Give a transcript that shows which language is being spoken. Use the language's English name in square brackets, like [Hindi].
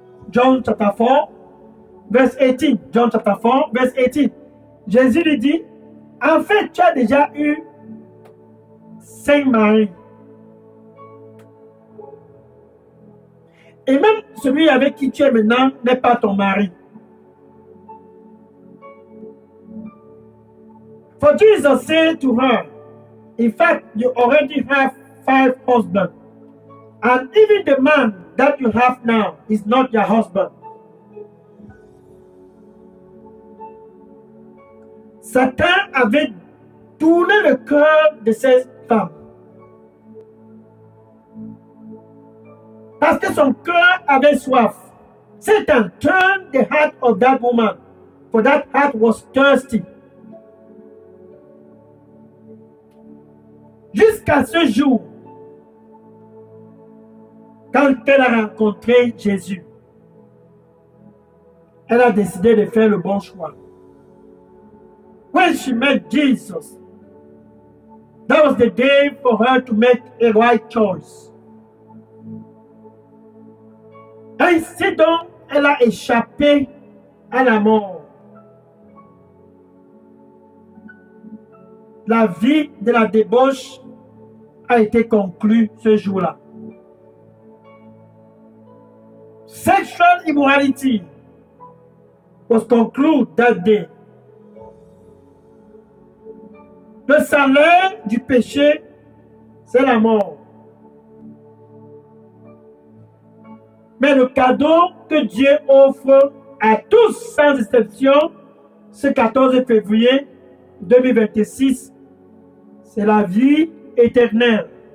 [English] John chapter 4, verse 18. John chapter 4, verse 18. [French] Jésus lui dit, en fait, tu as déjà eu 5 maris. Et même celui avec qui tu es maintenant n'est pas ton mari. [English] For Jesus said to her, in fact, you already have 5 husbands. And even the man that you have now is not your husband. [French] Satan avait tourné le cœur de ces femmes. Parce que son cœur avait soif. [English] Satan turned the heart of that woman, for that heart was thirsty. [French] Jusqu'à ce jour, quand elle a rencontré Jésus, elle a décidé de faire le bon choix. [English] When she met Jesus, that was the day for her to make a right choice. [French] Ainsi donc, elle a échappé à la mort. La vie de la débauche a été conclue ce jour-là. [English] Sexual immorality was concluded that day. [French] Le salaire du péché, c'est la mort. Mais le cadeau que Dieu offre à tous sans exception, ce 14 février 2026, c'est la vie éternelle.